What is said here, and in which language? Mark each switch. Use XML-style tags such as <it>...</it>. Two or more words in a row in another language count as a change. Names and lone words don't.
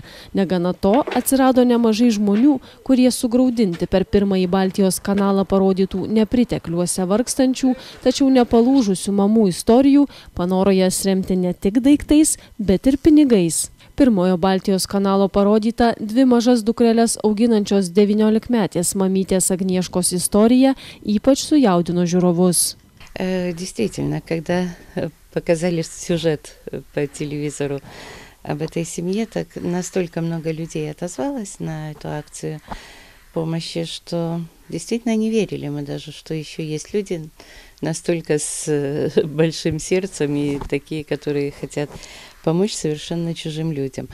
<lt>Negana to, atsirado nemažai žmonių, kurie sugraudinti per pirmąjį Baltijos kanalą parodytų nepritekliuose vargstančių, tačiau nepalūžusių mamų istorijų, panoro jas remti ne tik daiktais, bet ir pinigais. Pirmojo Baltijos kanalo parodyta dvi mažas dukreles auginančios 19-metės mamytės Agnieškos istorija ypač sujaudino žiūrovus.</lt> <ru>Действительно, когда показали сюжет по телевизору об этой семье, так настолько много людей отозвалось на эту акцию помощи, что действительно не верили мы даже, что еще есть люди настолько с большим сердцем и такие, которые хотят помочь совершенно чужим людям.</ru>